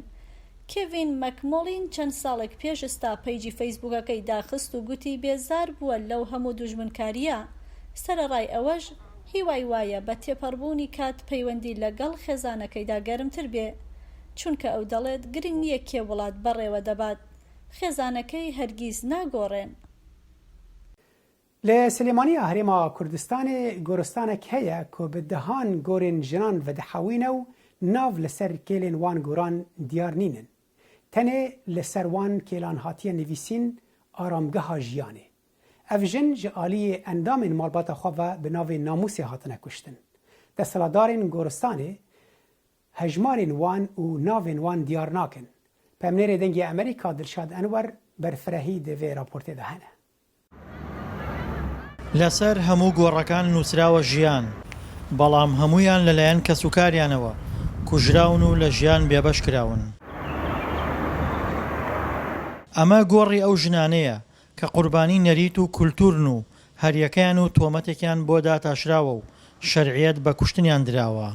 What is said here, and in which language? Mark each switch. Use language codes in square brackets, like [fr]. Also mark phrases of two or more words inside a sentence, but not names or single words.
[ckb] کێڤین مەکمۆڵین چەند ساڵێک پێشستا پەیجی فەیسبووکەکەی داخست و گوتی بێزار بووە لەو هەموو دوژمنکاریە. سەرەڕای ئەوەش هیوای وایە بە تێپەڕبوونی کات پەیوەندی لەگەڵ خێزانەکەیدا گەرمتر بێ چونکە ئەو دەڵێت گرنگ نییە کێ وڵات بەڕێوە دەبات خێزانەکەی هەرگیز ناگۆڕێن. [ku] لە سلێمانیە هەرێما کوردستانê گۆرستانێک heye ku bi dihan gorên jinan vedihewîne û nav li ser kêlên wan goran diyar nînin. Tenê li ser wan kêlan hatiye nivîsîn aramgeha jiyanê. Ev jin ji aliyê endamên malbata xwe ve bi navê namûsê hatine kuştin. Desthilatdarên goristanê hejmarên wan û navên wan diyar nakin. Pemnêrê dengê Amerîka Dilşad Enwer berfirehî di vê raportê de hene. [ckb] لەسەر هەموو گۆڕەکان نووسراوە ژیان بەڵام هەمویان لەلایەن کەسوکاریانەوە کوژراون و لە ژیان بێبەش کراون. ئەمە گۆڕی ئەو ژنانەیە کە قوربانی نەریت و کولتورن و هەریەکەیان و تۆمەتێکیان بۆ داتاشراوە و شەرعیەت بە کوشتنیان دراوە.